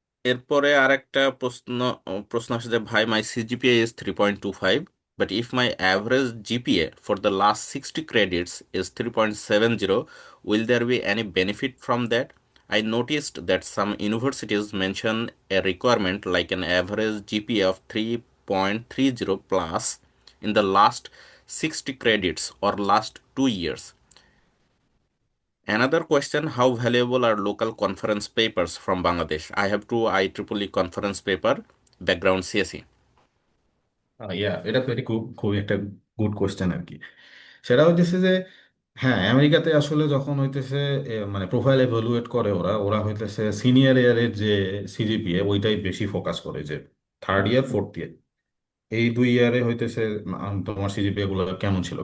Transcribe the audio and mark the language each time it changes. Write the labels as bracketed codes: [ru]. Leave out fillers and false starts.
[bn] এরপরে আর একটা প্রশ্ন আসে যে ভাই, [en] My CGPA is 3.25, but if my average GPA for the last 60 credits is 3.70, will there be any benefit from that? I noticed that some universities mention a requirement like an average GPA of 3.30 plus in the last 60 credits or last 2 years. Another question, how valuable are local conference papers from Bangladesh? I have two IEEE conference paper, background CSE. [bn] এটা তো খুবই একটা good question আর কি। সেটা হইতেছে যে হ্যাঁ, আমেরিকাতে আসলে যখন হইতেছে মানে প্রোফাইল এভালুয়েট করে ওরা ওরা হইতেছে সিনিয়র ইয়ারের যে সিজিপিএ ওইটাই বেশি ফোকাস করে, যে থার্ড ইয়ার ফোর্থ ইয়ার এই 2 ইয়ারে হইতেছে তোমার সিজিপিএ গুলো কেমন ছিল।